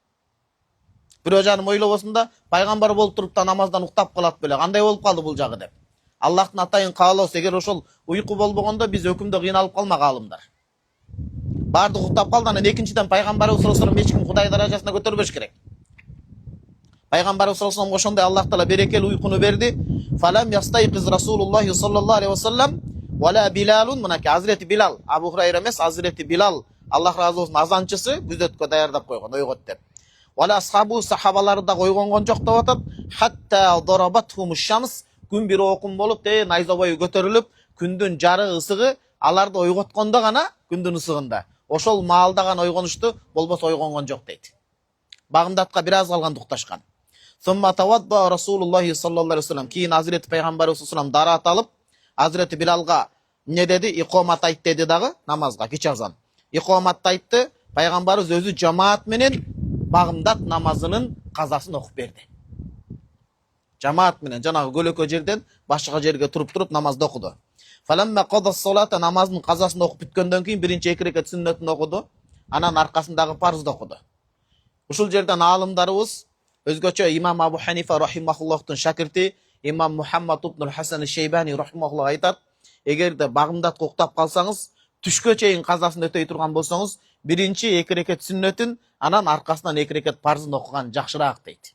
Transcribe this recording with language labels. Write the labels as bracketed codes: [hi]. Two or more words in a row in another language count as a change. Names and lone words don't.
[ky] Бирөө жаным ойлобосун да, пайгамбар болуп туруп да намаздан уктап калат беле, кандай болуп калды бул жагы деп. Аллахтын атайын каалоосу, эгер ошол уйку болбогондо биз өкүмдө кыйналып калмак аалымдар. Бардык уктап калды, анан экинчиден пайгамбарыбыз [ar] صلى الله عليه وسلم [ky] эч ким Кудай даражасына көтөрбөш керек. Пайгамбарыбыз [ar] صلى الله عليه وسلم [ky] ошондой Аллах таала берекелүү уйкуну берди. [ar] فلم يستيقظ رسول الله صلى الله عليه وسلم ولا بلال, [ky] мынакей Hazreti Билал, Абу Хурайра эмес, Hazreti Билал, Аллах разы болсун, азанчысы күзөткө даярдап койгон, ойгот деп. [ar] ولا أصحابه, [ky] сахабалары да койгонгон жок деп атат. [ar] حتى ضربتهم الشمس, [ky] күн бир окум болуп, найзабайы көтөрүлүп, күндүн жарыгы, ысыгы аларды ойготкондо гана, күндүн ысыгында. Ошол маалда гана ойгонушту, болбосо ойгонгон жок дейт. Багымдатка бир аз калганда укташкан. [ar] ثم توضأ رسول الله صلى الله عليه وسلم, [ky] кийин Hazreti Пайгамбарыбыз [ar] صلى الله عليه وسلم [ky] дарат алып, Hazreti Билалга эмне деди? Икомат айт деди дагы, намазга кич азан. Икоматты айтты, пайгамбарыбыз өзү жамаат менен багымдат намазынын казасын окуп берди. Жамаат менен жанагы көлөкө жерден башка жерге туруп намазды окуду. [ar] فلما قضى الصلاة, [ky] намаздын казасын окуп бүткөндөн кийин биринчи 2 рекат сүннөтүн окуду, анан аркасындагы парзды окуду. Ушул жерден аалымдарыбыз өзгөчө имам Абу Ханифа рахимахуллахтын шакирти имам Мухаммад ибн Хасан Шейбани рахимахуллах айтат: эгерде багымдатка уктап калсаңыз, түшкө чейин казасын өтөй турган болсоңуз, биринчи 2 рекат сүннөтүн, анан аркасынан 2 рекат парзын окуган жакшыраак дейт.